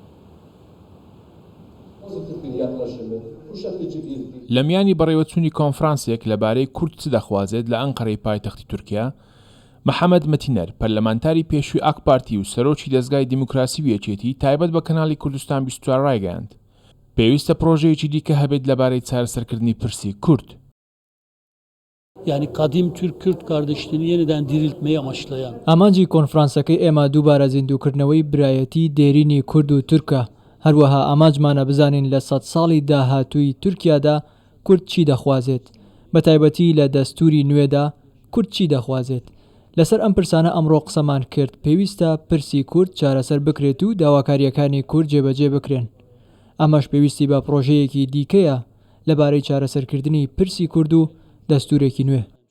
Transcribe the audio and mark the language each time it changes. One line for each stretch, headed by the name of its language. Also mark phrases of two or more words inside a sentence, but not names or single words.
Central Kurdish: لە میانی بەڕێوەچوونی کۆنفرانسێک لەبارەی کورد چ دەخوازێت لە ئەنقەرەی پایتەختی تورکیا محەممەد مەتینەر پەرلەمانتاری پێشووی ئاکپارتی و سەرۆکی دەستگای دیموکراسی و یەکێتی تایبەت بە کەناڵی کوردستان 24 ڕایگەاند پێویستە پرۆژەیەکی دیکە هەبێت لەبارەی چارەسەرکردنی پرسی کورد.
Turkish: Yani kadim Türk-Kürt kardeşliğini yeniden diriltmeyi amaçlayan.
Central Kurdish: ئامانجی کۆنفرانسەکەی ئێمە دووبارە زیندووکردنەوەی برایەتی دێرینی کورد و تورکە هەروەها ئاماجمانە بزانین لە 100 ساڵی داهاتووی تورکیادا کورد چی دەخوازێت بە تایبەتی لە دەستوری نوێدا کورد چی دەخوازێت لەسەر ئەم پرسانە ئەمڕۆ قسەمان کرد پێویستە پرسی کورد چارەسەر بکرێت و داواکاریەکانی کورد جێبەجێ بکرێن ئەمەش پێویستی بە پرۆژەیەکی دیکەیە لەبارەی چارەسەرکردنی پرسی کورد و دەستورێکی نوێ.